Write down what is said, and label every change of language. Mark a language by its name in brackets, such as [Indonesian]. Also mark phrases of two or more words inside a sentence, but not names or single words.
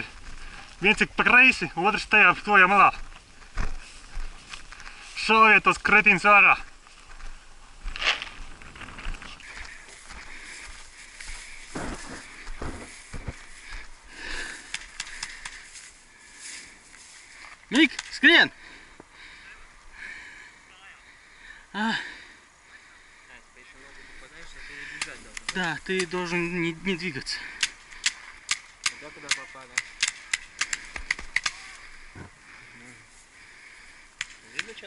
[Latvian] Viens ir pa kreisi, otrs tajā tojā malā. Šaujiet tos kretīns ārā. Мик, skrien! [Russian] Да, ты должен не двигаться. Куда попали? Видно что-то?